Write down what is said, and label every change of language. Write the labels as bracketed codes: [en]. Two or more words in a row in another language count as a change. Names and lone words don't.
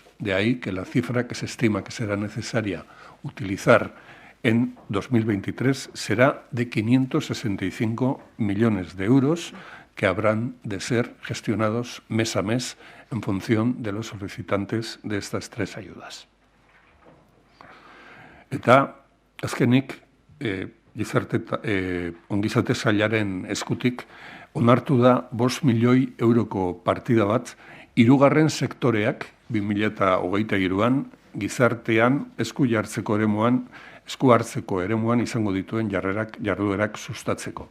[es] De ahí que la cifra que se estima que será necesaria utilizar en 2023 será de 565 millones de euros que habrán de ser gestionados mes a mes en función de los solicitantes de estas 3 ayudas. [eu] Eta, azkenik, ongizate sailaren eskutik, onartu da 5 milioi euroko partida bat, 3. sektoreak 2023an gizartean esku hartzeko eremuan izango dituen jarduerak sustatzeko.